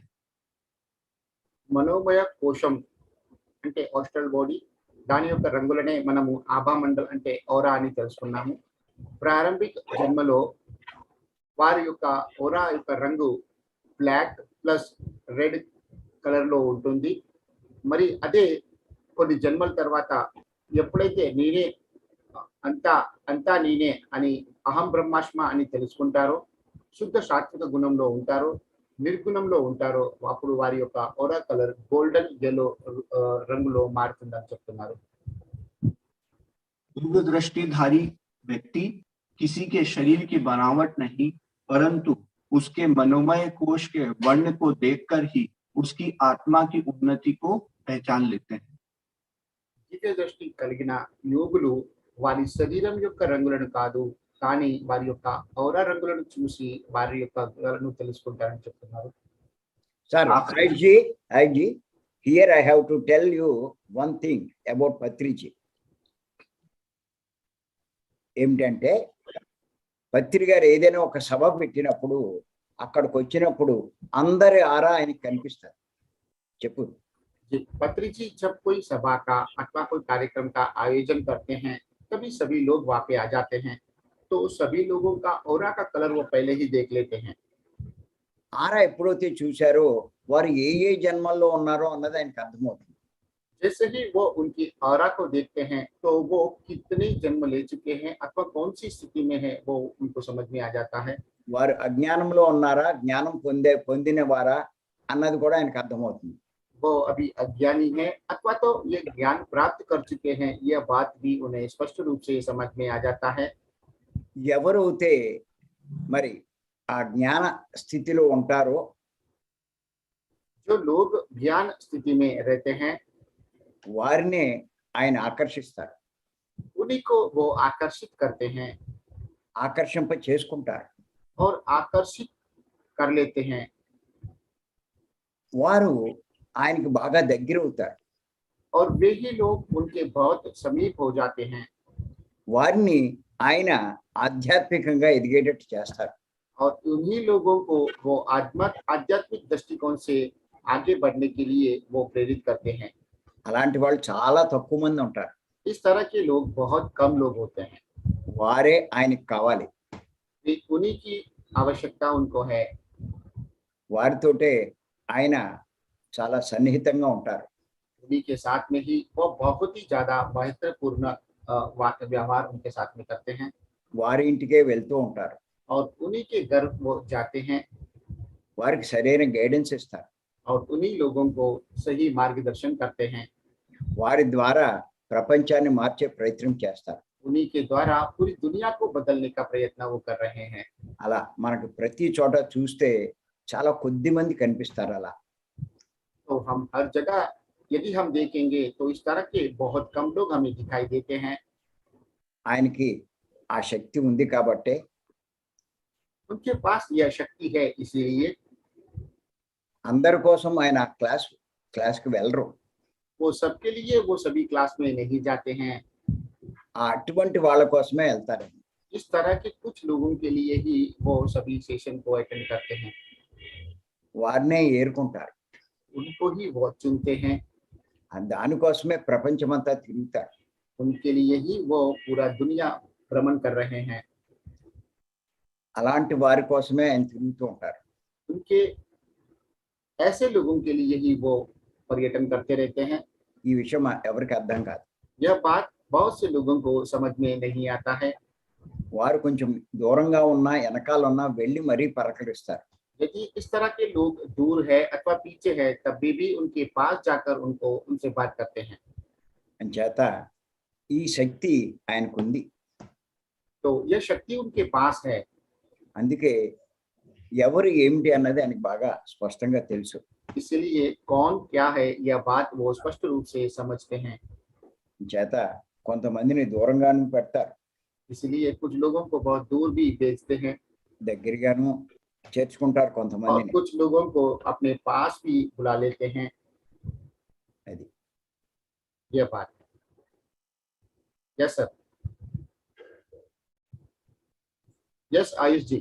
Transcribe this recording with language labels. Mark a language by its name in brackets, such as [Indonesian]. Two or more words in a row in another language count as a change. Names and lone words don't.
[Telugu] మనోమయ కోశం అంటే [English] astral body, [Telugu] దాని యొక్క రంగులనే మనము [Hindi] आभा मंडल [Telugu] అంటే ఔరా అని తెలుసుకున్నాము. ప్రారంభిక జన్మలో వారి యొక్క ఔరా యొక్క రంగు [English] black plus red colour [Telugu] లో ఉంటుంది. మరి అదే కొన్ని జన్మల తర్వాత ఎప్పుడైతే నేనే అంతా నేనే అని [Sanskrit] अहं ब्रह्मास्मि [Telugu] అని తెలుసుకుంటారో, శుద్ధ సాత్విక గుణంలో ఉంటారో, నిర్గుణంలో ఉంటారో, అప్పుడు వారి యొక్క ఔరా కలర్ [English] golden yellow [Telugu] రంగులో మారుతుందని చెప్తున్నారు. [Hindi] दूरदृष्टिधारी व्यक्ति किसी के शरीर की बनावट नहीं, परंतु उसके मनोमय कोश के वर्ण को देखकर ही उसकी आत्मा की उन्नति को पहचान लेते हैं. [Telugu] దివ్య దృష్టి కలిగిన యోగులు వారి శరీరం యొక్క రంగులను కాదు కానీ వారి యొక్క ఔరా రంగులను చూసి వారి యొక్క గుణాలను తెలుసుకుంటారని చెప్తున్నారు. [English] sir IG here I have to tell you one thing about Patriji. [Telugu] ఏమిటంటే పత్రి గారు ఏదైనా ఒక సభ పెట్టినప్పుడు అక్కడికి వచ్చినప్పుడు అందరి ఆరా ఆయనకి కనిపిస్తారు. చెప్పు. [Hindi] पत्री जी जब कोई सभा का अथवा कोई कार्यक्रम का आयोजन करते हैं तभी सभी लोग वहां पे आ जाते हैं, तो सभी लोगों का औरा का कलर वो पहले ही देख लेते हैं. [Telugu] ఆరా ఎప్పుడైతే చూశారో వారు ఏ జన్మల్లో ఉన్నారో అన్నది ఆయనకు అర్థమవుతుంది. [Hindi] जैसे ही वो उनकी औरा को देखते हैं तो वो कितने जन्म ले चुके हैं अथवा कौन सी स्थिति में है वो उनको समझ में आ जाता है. [Telugu] వారు అజ్ఞానంలో ఉన్నారా, జ్ఞానం పొందిన వారా అన్నది కూడా ఆయనకు అర్థమవుతుంది. [Hindi] वो अभी अज्ञानी है अथवा तो ये ज्ञान प्राप्त कर चुके हैं, यह बात भी उन्हें स्पष्ट रूप से समझ में आ जाता है. [Telugu] ఎవరైతే మరి ఆ జ్ఞాన స్థితిలో ఉంటారో [Hindi] जो लोग ज्ञान स्थिति में रहते हैं [Telugu] వారినే ఆయన ఆకర్షిస్తారు, [Hindi] उन्हीं को वो आकर्षित करते हैं [Telugu] ఆకర్షింప చేసుకుంటారు. [Hindi] और आकर्षित कर लेते हैं. [Telugu] వారు ఆయనకి బాగా దగ్గర అవుతారు. [Hindi] और वे ही लोग उनके बहुत समीप हो जाते हैं. [Telugu] వారిని ఆయన ఆధ్యాత్మికంగా ఎదిగేటట్టు చేస్తారు. [Hindi] और उन्हीं लोगों को वो आध्यात्मिक दृष्टिकोण से आगे बढ़ने के लिए वो प्रेरित करते हैं. [Telugu] అలాంటి వాళ్ళు చాలా తక్కువ మంది ఉంటారు. [Hindi] इस तरह के लोग बहुत कम लोग होते हैं. [Telugu] వారే ఆయనకి కావాలి. [Hindi] उन्हीं की आवश्यकता उनको है. [Telugu] వారితోటే ఆయన చాలా సన్నిహితంగా ఉంటారు. [Hindi] उन्हीं के साथ में ही वो बहुत ही ज्यादा महत्वपूर्ण व्यवहार उनके साथ में करते हैं. [Telugu] వారి ఇంటికే వెళ్తూ ఉంటారు. [Hindi] और उन्हीं के घर वो जाते हैं [Telugu] వారికి సరైన గైడెన్స్ ఇస్తారు. [Hindi] और उन्हीं लोगों को सही मार्गदर्शन करते हैं. [Telugu] వారి ద్వారా ప్రపంచాన్ని మార్చే ప్రయత్నం చేస్తారు. [Hindi] उन्हीं के द्वारा पूरी दुनिया को बदलने का प्रयत्न वो कर रहे हैं. [Telugu] అలా మనకు ప్రతి చోట చూస్తే చాలా కొద్ది మంది కనిపిస్తారు. అలా [Hindi] तो हम हर जगह यदि हम देखेंगे तो इस तरह के बहुत कम लोग हमें दिखाई देते हैं. [Telugu] ఆయనకి ఆ శక్తి ఉంది కాబట్టి [Hindi] उनके पास यह शक्ति है, इसीलिए [Telugu] అందరి కోసం ఆయన క్లాస్కి వెళ్ళరు. [Hindi] वो सबके लिए वो सभी क्लास में नहीं जाते हैं. [Telugu] అటువంటి వాళ్ళ కోసమే వెళ్తారు. [Hindi] इस तरह के कुछ लोगों के लिए ही वो सभी सेशन को अटेंड करते हैं. [Telugu] వారినే ఏరుకుంటారు. [Hindi] उनको ही वो चुनते हैं. [Telugu] దానికోసమే ప్రపంచమంతా తిరుగుతారు. [Hindi] उनके लिए ही वो पूरा दुनिया भ्रमण कर रहे हैं. [Telugu] అలాంటి వారి కోసమే ఆయన తిరుగుతూ ఉంటారు. [Hindi] उनके ऐसे लोगों के लिए ही वो पर्यटन करते रहते हैं. [Telugu] ఈ విషయం ఎవరికి అర్థం కాదు. [Hindi] यह बात बहुत से लोगों को समझ में नहीं आता है. [Telugu] వారు కొంచెం దూరంగా ఉన్నా వెనకాల ఉన్నా వెళ్ళి మరీ పలకరిస్తారు. [Hindi] यदि इस तरह के लोग दूर है अथवा पीछे है तब भी उनके पास जाकर उनसे बात करते हैं. [Telugu] అంచేత ఈ శక్తి ఆయనకుంది. [Hindi] तो यह शक्ति उनके पास है. [Telugu] అందుకే ఎవరు ఏమిటి అన్నది ఆయనకు బాగా స్పష్టంగా తెలుసు. [Hindi] इसलिए कौन क्या है यह बात वो स्पष्ट रूप से समझते हैं. [Telugu] చేత కొంతమందిని దూరంగాను పెడతారు, [Hindi] इसलिए कुछ लोगों को बहुत दूर भी भेजते हैं [Telugu] దగ్గరగాను చేర్చుకుంటారు [Hindi] और [Telugu] కొంతమందిని. [Hindi] कुछ लोगों को अपने पास भी बुला लेते हैं. [Telugu] అది [Hindi] यह बात. [English] yes sir. यस आयुष जी.